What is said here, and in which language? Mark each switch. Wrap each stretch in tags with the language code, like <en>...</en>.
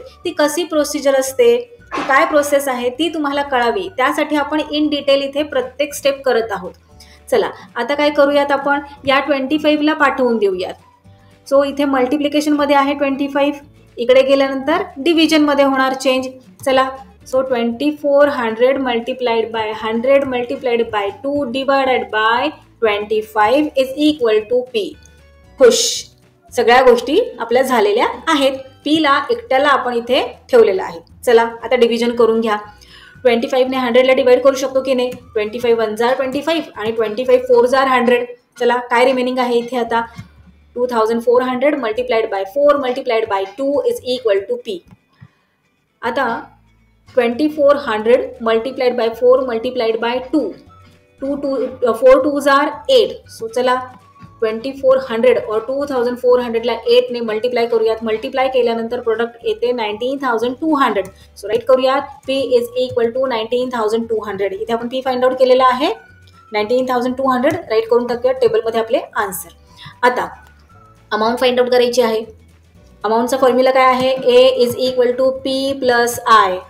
<mr>ती कशी प्रोसिजर असते, ती काय प्रोसेस आहे ती तुम्हाला कळावी, त्यासाठी आपण इन डिटेल इथे प्रत्येक स्टेप करत आहोत. चला आता काय करूयात, आपण या 25ला पाठवून देऊयात. सो इथे मल्टिप्लिकेशन मध्ये आहे 25, इकडे गेल्यानंतर डिव्हिजन मध्ये होणार चेंज.</mr> <en>चला, so 2400 multiplied by 100 multiplied by 2 divided by 25 is equal to P.</en> <mr>खुश, सगळ्या गोष्टी आपल्या झालेल्या आहेत. पी ला एकट्याला आपण इथे ठेवलेला आहे. चला आता डिव्हिजन करून घ्या. 25 ने 100 ला डिवाइड करू शकतो की नाही. 25 1 जार 25 आणि 25 4 जार 100. चला काय रिमेनिंग आहे इथे आता, 2400 multiplied by 4 multiplied by 2 is equal to P. आता 2400 multiplied by 4 multiplied by 2, 4 2 jar 8. So चला 2400 और 2400 ला 8 ने मल्टिप्लाय करूयात. मल्टिप्लाय केल्यानंतर प्रोडक्ट येते 19200. सो राईट करूयात,</mr> <en>P is equal to 19200.</en> <mr>इथे आपण पी फाइंड आउट केलेला आहे 19200. राईट करून टाकूयात टेबलमध्ये आपले आन्सर. आता अमाऊंट फाइंड आउट करायची आहे. अमाऊंटचा फॉर्म्युला काय आहे,</mr> <en>A is equal to P plus I.</en>